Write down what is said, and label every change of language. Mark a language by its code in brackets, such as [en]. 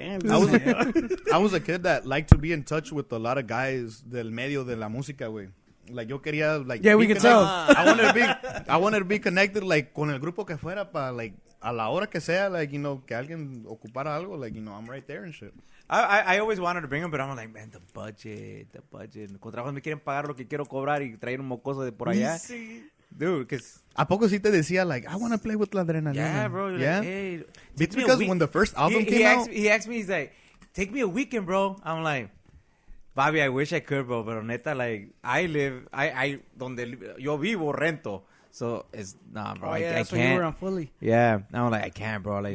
[en] I was a kid that liked to be in touch with a lot of guys [es] del medio de la música, [en] güey. Like [es] yo quería, [en] like, Yeah, we be can tell. I wanted to be connected, like, [es] con el grupo que fuera, [en] pa, like, [es] a la hora que sea, like, que alguien ocupara algo, [en] like, I'm right there and shit. I always wanted to bring him, but I'm like, man, the budget. [es] Con trabajos me quieren pagar lo que quiero cobrar y traer un mocoso de por allá. [en] Dude, because... [es] ¿A poco sí te decía, like, [en] I want to play with [es] la adrenalina? [en] Yeah, bro. You're Yeah? like, hey, It's because when the first album came out... He asked me, he's like, take me a weekend, bro. I'm like, Bobby, I wish I could, bro. [es] Pero neta, like, donde yo vivo, rento. [en] So, it's, nah, bro, I that's can't. when you were on Fully. Yeah. I'm like, I can't, bro. Like,